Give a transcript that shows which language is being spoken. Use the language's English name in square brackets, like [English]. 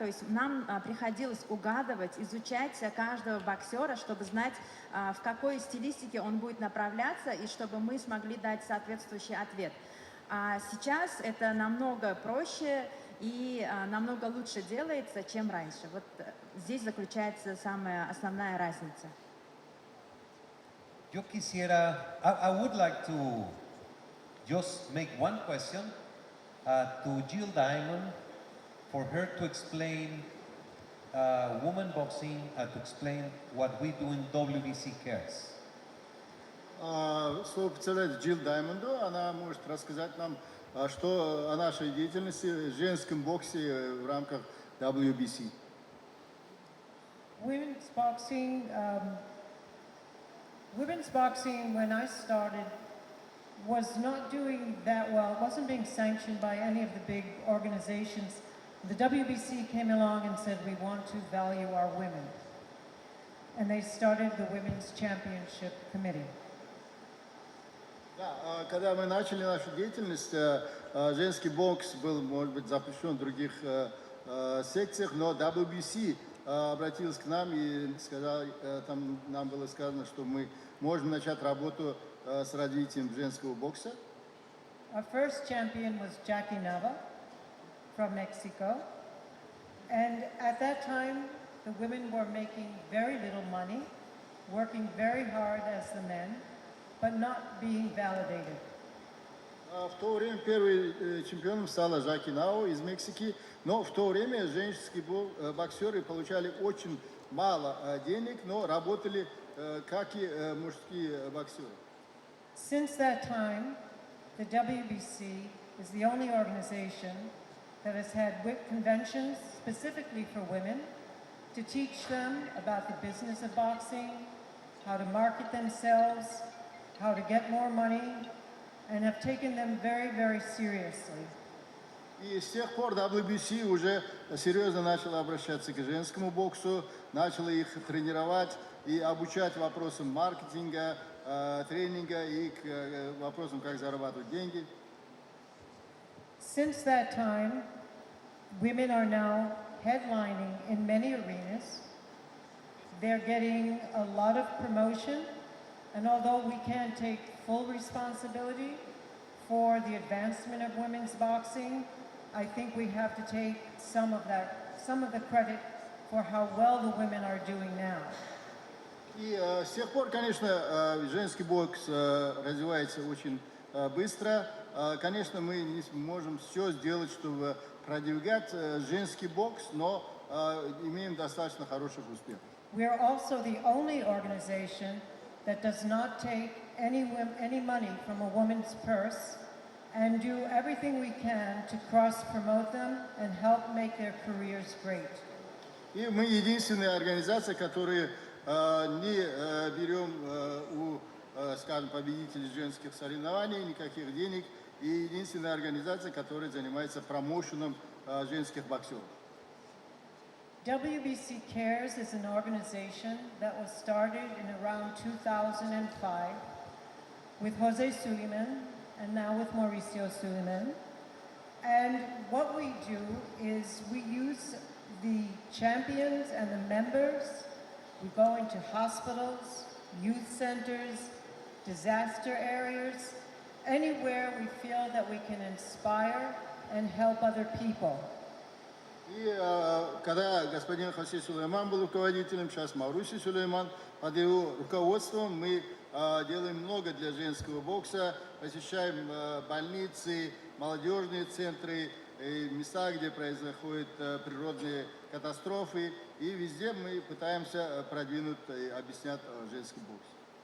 [Russian] То есть нам приходилось угадывать, изучать каждого боксера, чтобы знать, в какой стилистике он будет направляться, и чтобы мы смогли дать соответствующий ответ. А сейчас это намного проще и намного лучше делается, чем раньше. Вот здесь заключается самая основная разница. [Spanish] Yo quisiera, [English] I would like to just make one question to Jill Diamond for her to explain women boxing, to explain what we do in WBC Cares. [Russian] Слово представляет Джилл Даймонду. Она может рассказать нам, что о нашей деятельности в женском боксе в рамках WBC. [English] Women's boxing when I started was not doing that well. It wasn't being sanctioned by any of the big organizations. The WBC came along and said, we want to value our women. And they started the Women's Championship Committee. [Russian] Да, когда мы начали нашу деятельность, женский бокс был, может быть, запрещен в других секциях, но WBC обратилась к нам и сказал, там нам было сказано, что мы можем начать работу с развитием женского бокса. [English] Our first champion was Jackie Nava from Mexico. And at that time, the women were making very little money, working very hard as the men, but not being validated. [Russian] В то время первым чемпионом стала Жаки Нао из Мексики, но в то время женские боксеры получали очень мало денег, но работали как и мужские боксеры. [English] Since that time, the WBC is the only organization that has had conventions specifically for women to teach them about the business of boxing, how to market themselves, how to get more money, and have taken them very, very seriously. [Russian] И с тех пор WBC уже серьезно начала обращаться к женскому боксу, начала их тренировать и обучать вопросам маркетинга, тренинга и к вопросам, как зарабатывать деньги. [English] Since that time, women are now headlining in many arenas. They're getting a lot of promotion, and although we can't take full responsibility for the advancement of women's boxing, I think we have to take some of the credit for how well the women are doing now. [Russian] И с тех пор, конечно, женский бокс развивается очень быстро. Конечно, мы не можем все сделать, чтобы продвигать женский бокс, но имеем достаточно хороших успехов. [English] We are also the only organization that does not take any money from a woman's purse and do everything we can to cross-promote them and help make their careers great. [Russian] И мы единственная организация, которая не берем у, скажем, победителей женских соревнований никаких денег, и единственная организация, которая занимается промоушеном женских боксеров. [English] WBC Cares is an organization that was started in around 2005 with Jose Suleiman and now with Mauricio Suleiman. And what we do is we use the champions and the members. We go into hospitals, youth centers, disaster areas, anywhere we feel that we can inspire and help other people. [Russian] И когда господин Хосе Сулейман был руководителем, сейчас Маруси Сулейман, под его руководством мы делаем много для женского бокса, посещаем больницы, молодежные центры, места, где происходят природные катастрофы, и везде мы пытаемся продвинуть и объяснять женский бокс.